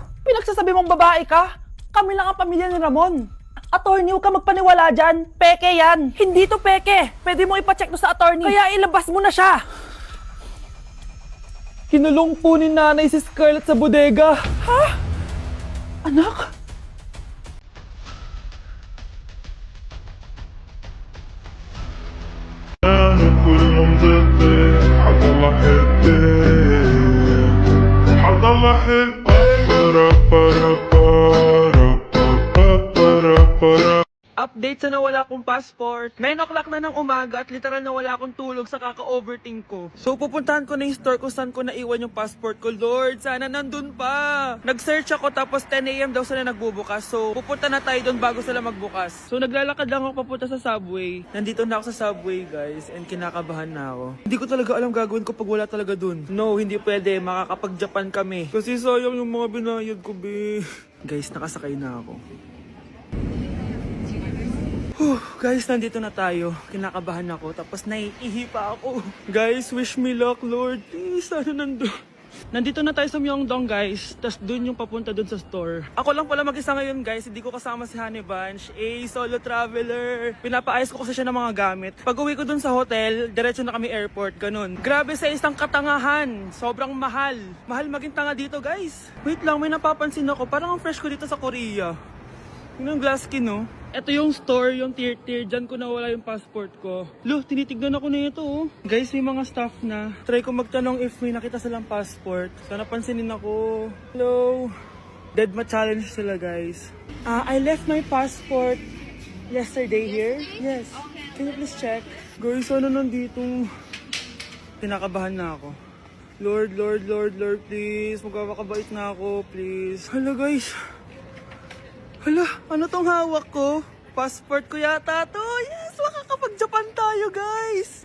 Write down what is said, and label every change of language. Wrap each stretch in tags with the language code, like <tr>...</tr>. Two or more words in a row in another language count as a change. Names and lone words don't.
<tl>Pinagsasabi mong babae ka? Kami lang ang pamilya ni Ramon. Attorney, huwag ka magpaniwala dyan. Peke yan. Hindi to peke. Pwede mo ipacheck to sa attorney. Kaya ilabas mo na siya. Kinulong po ni nanay si Scarlett sa bodega. Ha? Anak? كل مضلي حد الله حدي حد الله حدي برا برا برا برا برا Update sa nawala kong passport. 9 o'clock na ng umaga at literal na wala akong tulog sa kaka-overthink ko. So pupuntahan ko na yung store kung saan ko naiwan yung passport ko. Lord, sana nandun pa. Nag-search ako tapos 10 a.m. daw sila nagbubukas. So pupunta na tayo doon bago sila magbukas. So naglalakad lang ako papunta sa subway. Nandito na ako sa subway, guys, and kinakabahan na ako. Hindi ko talaga alam gagawin ko pag wala talaga doon. No, hindi pwede. Makakapag-Japan kami. Kasi sayang yung mga binayad ko, be. Guys, nakasakay na ako. Guys, nandito na tayo. Kinakabahan ako. Tapos naiihi pa ako. Guys,</tl> <en>wish me luck,</en> <tl>Lord. Please, sana nandun. Nandito na tayo sa Myeongdong, guys. Tapos dun yung papunta dun sa store. Ako lang pala mag-isa ngayon, guys. Hindi ko kasama si Honey Bunch.</tl> <en>Solo traveler.</en> <tl>Pinapaayos ko kasi siya ng mga gamit. Pag uwi ko dun sa hotel, diretso na kami airport. Ganun. Grabe sa isang katangahan. Sobrang mahal. Mahal maging tanga dito, guys. Wait lang, may napapansin ako. Parang ang fresh ko dito sa Korea. Yun yung</tl> <en>glass skin,</en> <tl>no? Ito yung store, yung tier. Diyan ko nawala yung passport ko. Lo, tinitignan ako na ito, oh. Guys, may mga staff na. Try ko magtanong if may nakita silang passport. Sana pansinin ako. Hello? Deadma challenge sila, guys.</tl> <en>I left my passport yesterday here. Yes. Can you please check?</en> <tl>Guys, sana nandito. Kinakabahan na ako. Lord, please. Magkakabait na ako, please. Hala, guys. Hala, ano tong hawak ko? Passport ko yata to. Yes, makakapag-Japan tayo, guys.</tl>